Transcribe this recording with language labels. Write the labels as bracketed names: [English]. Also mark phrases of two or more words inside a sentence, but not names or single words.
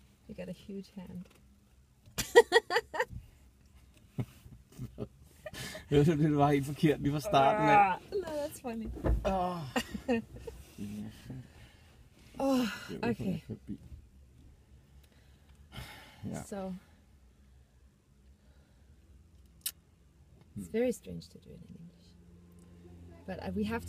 [English] You got a huge hand. [Danish] Det var helt forkert lige fra starten af. [English] No, that's funny. Okay. Yeah. So it's very strange to do it in English, but we have to.